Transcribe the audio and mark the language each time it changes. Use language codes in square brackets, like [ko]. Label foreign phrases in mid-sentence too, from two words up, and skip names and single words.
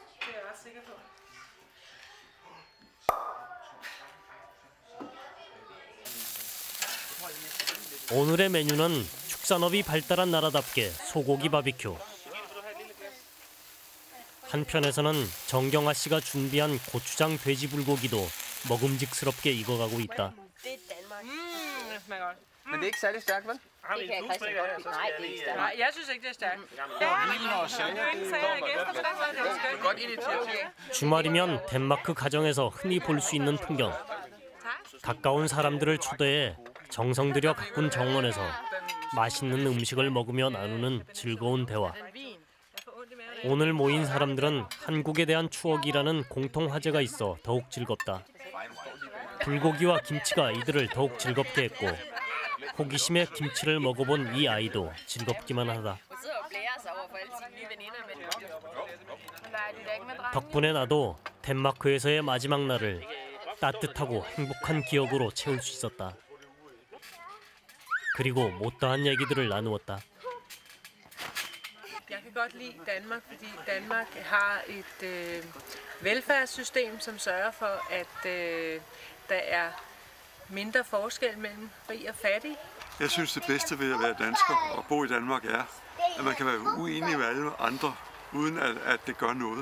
[ko] 오늘의 메뉴는 축산업이 발달한 나라답게 소고기 바비큐. 한편에서는 정경아 씨가 준비한 고추장 돼지 불고기도 먹음직스럽게 익어가고 있다. [da] Men det er ikke særlig stærkt, vel? Det kan Christian godt lide. Nej, det er ikke stærkt. Nej, jeg synes ikke, det er stærkt. Godt initiativ. [ko] 주말이면 덴마크 가정에서 흔히 볼 수 있는 풍경. 가까운 사람들을 초대해 정성 들여 가꾼 정원에서 맛있는 음식을 먹으며 나누는 즐거운 대화. 오늘 모인 사람들은 한국에 대한 추억이라는 공통 화제가 있어 더욱 즐겁다. 불고기와 김치가 이들을 더욱 즐겁게 했고 호기심에 김치를 먹어본 이 아이도 즐겁기만 하다. 덕분에 나도 덴마크에서의 마지막 날을 따뜻하고 행복한 기억으로 채울 수 있었다. 그리고 못다한 얘기들을 나누었다. [da] Jeg kan godt lide Danmark, fordi Danmark har et velfærdssystem, som sørger for, at der er mindre forskel mellem rig og fattig. Jeg synes, det bedste ved at være dansker og bo i Danmark er, at man kan være uenig med alle andre, uden at det gør noget.